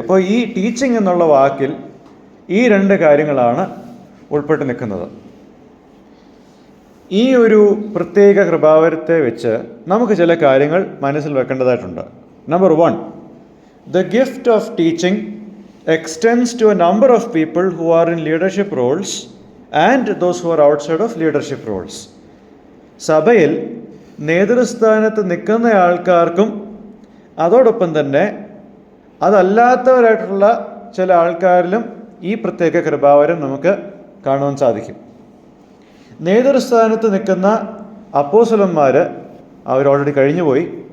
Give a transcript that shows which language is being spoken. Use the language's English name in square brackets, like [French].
[Malayalam] അപ്പോൾ ഈ ടീച്ചിങ് എന്നുള്ള വാക്കിൽ ഈ 2 കാര്യങ്ങളാണ് ഉൾപ്പെട്ട് നിൽക്കുന്നത്. ഈ ഒരു പ്രത്യേക കൃപാവരത്തെ വെച്ച് നമുക്ക് ചില കാര്യങ്ങൾ മനസ്സിൽ വെക്കേണ്ടതായിട്ടുണ്ട്. [English] Number 1, the gift of teaching extends to a number of people who are in leadership roles and those who are outside of leadership roles. [Malayalam] സഭയിൽ നേതൃസ്ഥാനത്ത് നിൽക്കുന്ന ആൾക്കാർക്കും അതോടൊപ്പം തന്നെ അതല്ലാത്തവരായിട്ടുള്ള ചില ആൾക്കാരിലും ഈ പ്രത്യേക കൃപാവരം നമുക്ക് കാണുവാൻ സാധിക്കും. നേതൃസ്ഥാനത്ത് നിൽക്കുന്ന അപ്പോസ്തലന്മാർ അവർ ഓൾറെഡി കഴിഞ്ഞുപോയി.